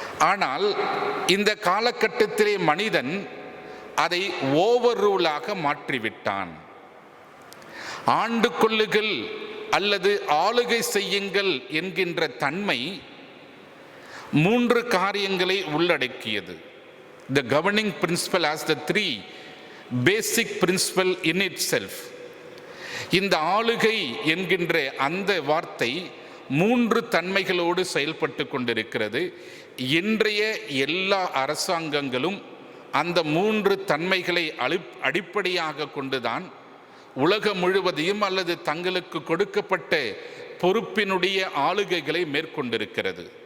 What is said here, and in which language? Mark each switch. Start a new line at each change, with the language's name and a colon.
Tamil: ஆனால் இந்த காலகட்டத்திலே மனிதன் அதை ஓவர் ரூலாக மாற்றிவிட்டான். ஆண்டு கொள்ளுகள் அல்லது ஆளுகை செய்யுங்கள் என்கின்ற தன்மை 3 காரியங்களை உள்ளடக்கியது.
English: The governing principle has the 3 basic principle in itself.
Tamil: இந்த ஆளுகை என்கின்ற அந்த வார்த்தை 3 தன்மைகளோடு செயல்பட்டு கொண்டிருக்கிறது. இன்றைய எல்லா அரசாங்கங்களும் அந்த 3 தன்மைகளை அடிப்படையாக கொண்டுதான் உலகம் முழுவதையும் அல்லது தங்களுக்கு கொடுக்கப்பட்ட பொறுப்பினுடைய ஆளுகைகளை மேற்கொண்டிருக்கிறது.